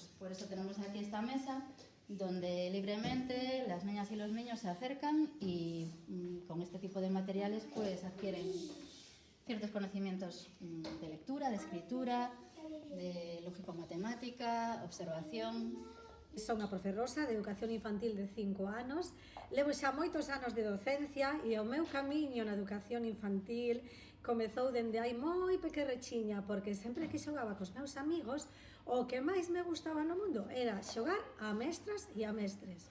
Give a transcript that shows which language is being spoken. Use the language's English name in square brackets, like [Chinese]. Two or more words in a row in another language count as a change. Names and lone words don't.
[Spanish] Por eso tenemos aquí esta mesa donde libremente las niñas y los niños se acercan y con este tipo de materiales pues adquieren ciertos conocimientos de lectura, de escritura, de lógico-matemática, observación. [Galician] Son a profe Rosa, de Educación Infantil de 5 anos. Levo xa moitos anos de docencia e o meu camiño na educación infantil comezou dende hai moi pequerrechiña, porque sempre que xogaba cos meus amigos, o que máis me gustaba no mundo era xogar a mestras e a mestres.